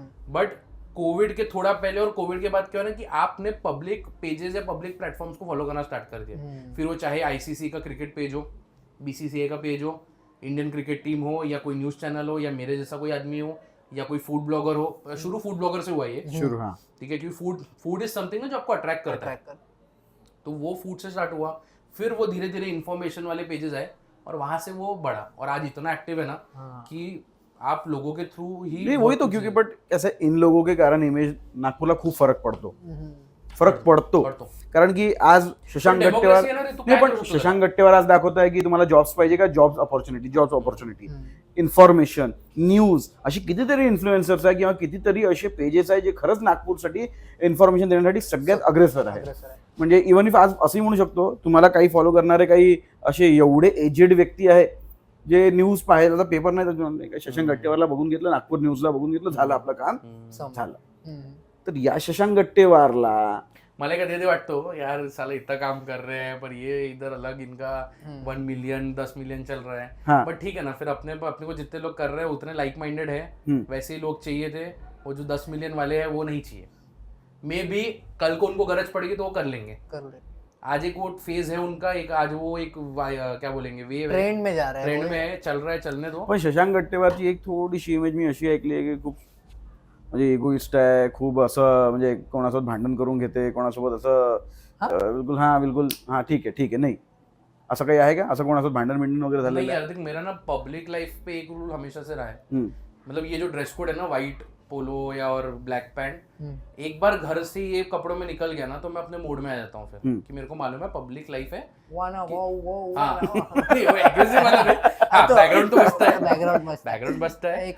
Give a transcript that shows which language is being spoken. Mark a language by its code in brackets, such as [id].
[hi] But Covid के थोड़ा पहले और कोविड के बाद क्या हो ना कि आपने पब्लिक पेजेस या पब्लिक प्लेटफॉर्म्स को फॉलो करना स्टार्ट कर दिया, फिर वो चाहे ICC का क्रिकेट पेज हो, BCCI का पेज हो, इंडियन क्रिकेट टीम हो, या कोई न्यूज चैनल हो, या मेरे जैसा कोई आदमी हो, या कोई फूड ब्लॉगर हो। शुरू फूड ब्लॉगर से हुआ ये शुरू, हाँ ठीक है, क्योंकि [en] food is something [hi] जो आपको अट्रैक्ट करता है, तो वो फूड से स्टार्ट हुआ, फिर वो धीरे धीरे इन्फॉर्मेशन वाले पेजेस आए, और वहां से वो बढ़ा, और आज इतना एक्टिव है ना कि आप लोगों के थ्रू ही नहीं वही तो, क्योंकि बट ऐसे इन लोगों के कारण [mr] इमेज नागपूरला खूप फरक पडतो कारण की आज शशांक गट्टेवार नाही, पण शशांक गट्टेवार आज दाखवत आहे की तुम्हाला जॉब्स पाहिजे का, जॉब्स अपॉर्च्युनिटी इन्फॉर्मेशन न्यूज, अशी कितीतरी इन्फ्लुएन्सर्स आहे किंवा कितीतरी असे पेजेस आहे जे खरंच नागपूरसाठी इन्फॉर्मेशन देण्यासाठी सगळ्यात अग्रेसर आहे. म्हणजे इव्हन इफ आज असंही म्हणू शकतो, तुम्हाला काही फॉलो करणारे काही असे एवढे एजेड व्यक्ती आहे जे न्यूज पाहायला, आता पेपर नाही तर शशांक गट्टेवारला बघून घेतलं, नागपूर न्यूजला बघून घेतलं, झालं आपलं काम झालं. तर या शशांक गट्टेवारला मला क्या दे वाटतो [hi] यार, साला इतना काम कर रहे हैं पर ये इधर अलग इनका 1 मिलियन 10 मिलियन चल रहा है, बट ठीक है ना, फिर अपने को जितने लोग कर रहे हैं उतने लाइक माइंडेड है, वैसे ही लोग चाहिए थे, वो जो 10 मिलियन वाले हैं वो नहीं चाहिए, मे बी कल को उनको गरज पड़ेगी तो वो कर लेंगे, आज एक वो फेज है उनका, एक आज वो एक क्या बोलेंगे वेव है, ट्रेंड में जा रहा है, ट्रेंड में है, चल रहा है, चलने दो. [mr] पण शशांक गट्टेवारची एक थोडीशी इमेज मी अशी ऐकली आहे की खूप म्हणजे इगोइस्ट आहे, खूप असं म्हणजे कोणासोबत भांडण करून घेते, कोणासोबत असं बिलकुल, [hi] हाँ बिल्कुल, हाँ ठीक है नहीं, [mr] असं काही आहे का? असं कोणाचं भांडण वगैरे झालं [hi] नहीं यार देख, मेरा ना पब्लिक लाइफ पे एक रूल हमेशा से रहा है, मतलब ये जो ड्रेस कोड है ना, व्हाइट पोलो या और ब्लैक पैंट, एक बार घर से ये कपड़ों में निकल गया ना तो मैं अपने मूड में आ जाता हूँ फिर कि मेरे को मालूम है पब्लिक लाइफ है। बैकग्राउंड तो बजता है, बैकग्राउंड बजता है।